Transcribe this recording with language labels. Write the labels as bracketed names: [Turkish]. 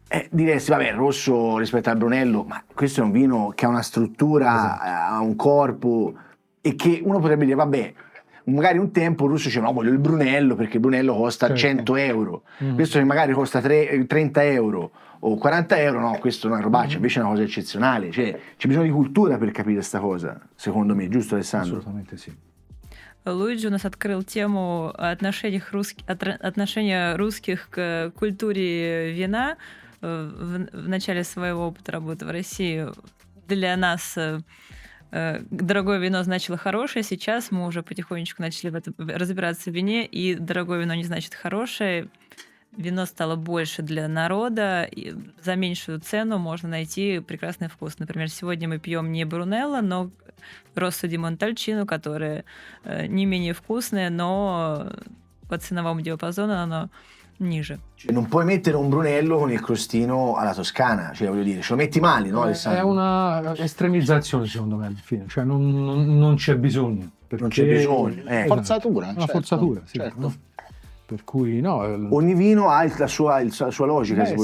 [Italian] Diresti, vabbè, il rosso rispetto al Brunello, ma questo è un vino che ha una struttura, ha un corpo e che uno potrebbe dire, vabbè, magari un tempo il russo dice no, voglio il Brunello perché il Brunello costa 100 euro, questo che magari costa 30 euro o 40 euro, no, questo è una robaccia, invece è una cosa eccezionale, cioè c'è bisogno di cultura per capire questa cosa, secondo me, giusto Alessandro? Assolutamente sì. [Russian] Луиджи у нас открыл тему отношения русских к культуре вина в начале своего опыта работы в России. Для нас дорогое вино значило хорошее, сейчас мы уже потихонечку начали разбираться в вине, и дорогое вино не значит хорошее. Вино стало больше для народа, и за меньшую цену можно найти прекрасный вкус. Например, сегодня мы пьем не Брунелло, но Россо ди Монтальчино, которое не менее вкусное, но по ценовому диапазону оно ниже. [Italian] Cioè, non puoi mettere un Brunello con il crostino alla toscana, cioè voglio dire, ce lo metti male, no, Alessandro? È una estremizzazione secondo me alla fine, cioè non c'è bisogno. Non c'è bisogno. Forzatura, Una certo, forzatura, sì. certo. No? Per cui no. Ogni vino ha la sua logica, si può